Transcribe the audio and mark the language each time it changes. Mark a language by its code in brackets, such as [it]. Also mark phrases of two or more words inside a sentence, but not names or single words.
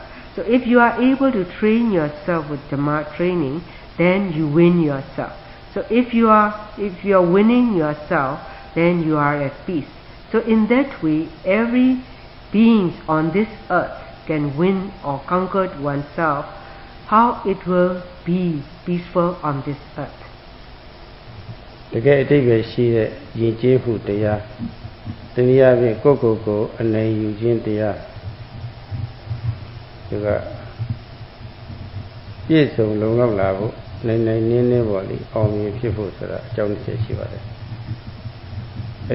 [en] So if you are able to train yourself with Dhamma training, then you win yourself. So if you are winning yourself, then you are at peace. So in that way, every being on this earth can win or conquer oneself. How it will be peaceful on this earth. [my] တကယ်အတိတ်ပဲရှိတဲ့ယဉ်ကျေးမှုတရားတနည်းအားဖြင့်ကိုအနိုင်ယူခြင်းတရားဒီကပြည့်စုံလုံလောက်လာဖို့နိုင်နင်းပေါ့လေအောင်မြင်ဖြစ်ဖို့ဆိုတာအကြောင်းတစ်ချက်ရှိပါတယ်အဲ့